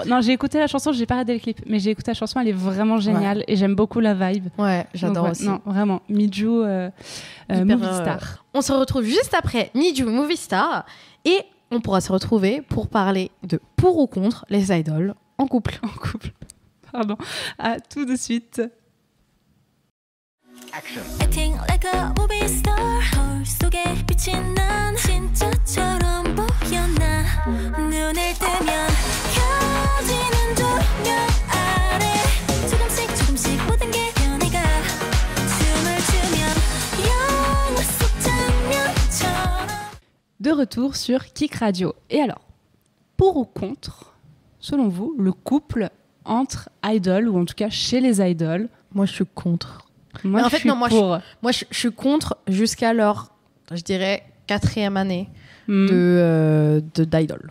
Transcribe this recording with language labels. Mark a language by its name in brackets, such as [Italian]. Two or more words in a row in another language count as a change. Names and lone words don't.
[French] Non, j'ai écouté la chanson, j'ai pas regardé le clip, mais j'ai écouté la chanson, elle est vraiment géniale et j'aime beaucoup la vibe. Ouais, j'adore aussi. Non, vraiment. Miju, Movie Star. On se retrouve juste après Miju, Movie Star, et on pourra se retrouver pour parler de pour ou contre les idols en couple. En couple. Pardon. À tout de suite. Action. [English] Acting like a movie star. [Korean] 거울 속에 비친 난 진짜처럼 보여 나. 눈을 뜨면 켜지는 조명 아래 조금씩 모든 게 변해가. 춤을 추면 영화 속 장면처럼. [French] De retour sur Kik Radio. Et alors, pour ou contre, selon vous, le couple entre idoles, ou en tout cas chez les idoles? Moi, je suis contre. Moi, je suis pour. Moi, je suis contre jusqu'à leur, je dirais, 4e année d'idol.